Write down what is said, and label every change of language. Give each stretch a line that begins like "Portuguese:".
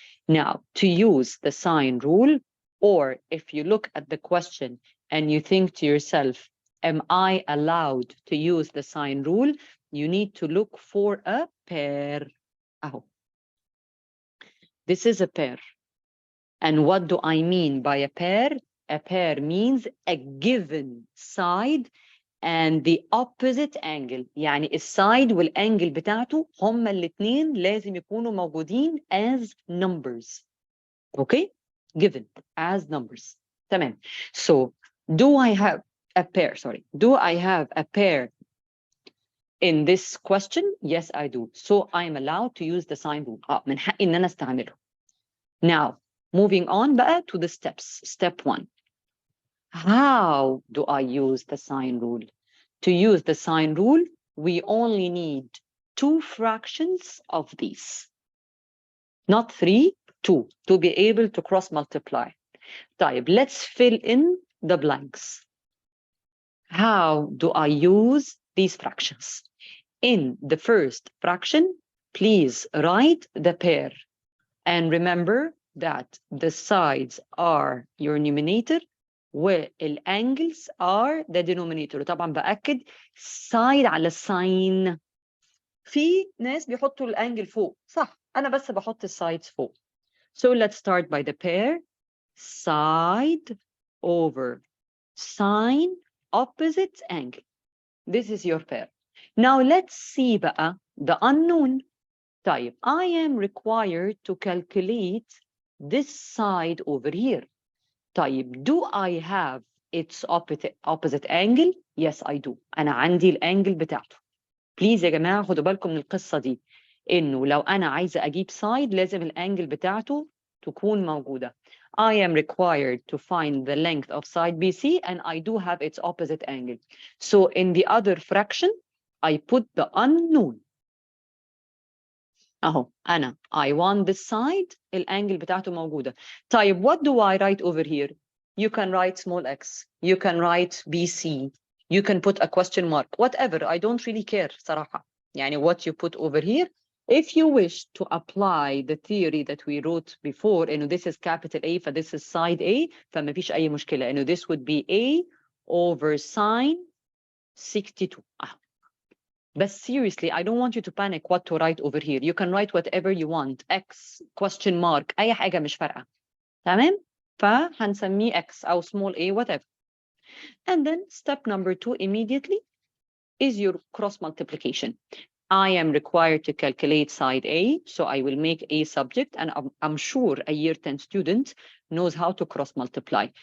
English: Now, to use the sine rule, or if you look at the question and you think to yourself, am I allowed to use the sine rule? You need to look for a pair. Oh, this is a pair. And what do I mean by a pair? A pair means a given side and the opposite angle.
Arabic: يعني السايد والانجل بتاعته هما الاثنين لازم يكونوا موجودين
English: as numbers. Okay? Given as numbers.
Arabic: تمام.
English: So, do I have a pair? Do I have a pair in this question? Yes, I do. So I'm allowed to use the sine rule.
Arabic: من حقي إن أنا استعمله.
English: Now, moving on
Arabic: بقى
English: to the steps. Step 1. How do I use the sine rule? To use the sine rule, we only need 2 fractions of these. Not 3, 2, to be able to cross multiply.
Arabic: طيب,
English: let's fill in the blanks. How do I use these fractions? In the first fraction, please write the pair. And remember that the sides are your numerator والangles are the denominator.
Arabic: طبعا بأكد side على sine. في ناس بيحطوا الانجل فوق. صح. أنا بس بحط الsides فوق.
English: So let's start by the pair. Side over sine opposite angle. This is your pair. Now let's see
Arabic: بقى
English: the unknown.
Arabic: طيب,
English: I am required to calculate this side over here.
Arabic: طيب,
English: do I have its opposite angle? Yes, I do.
Arabic: أنا عندي الانجل بتاعته.
English: Please
Arabic: يا جماعة خدوا بالكم من القصة دي. إنه لو أنا عايزة أجيب side لازم الانجل بتاعته تكون موجودة.
English: I am required to find the length of side BC and I do have its opposite angle. So in the other fraction, I put the unknown.
Arabic: أهو أنا
English: I want this side
Arabic: الانجل بتاعته موجودة. طيب,
English: what do I write over here? You can write small x. You can write BC. You can put a question mark. Whatever. I don't really care
Arabic: صراحة. يعني
English: what you put over here. If you wish to apply the theory that we wrote before,
Arabic: إنه
English: this is capital A, for this is side A,
Arabic: فما فيش أي مشكلة. إنه
English: this would be A over sine 62. But seriously, I don't want you to panic what to write over here. You can write whatever you want.
Arabic: X,
English: question mark,
Arabic: أي حاجة مش فارقة. تمام؟ فهنسميه
English: X
Arabic: أو
English: small a, whatever. And then step number 2 immediately is your cross multiplication. I am required to calculate side A, so I will make A subject, and I'm sure a year 10 student knows how to cross multiply.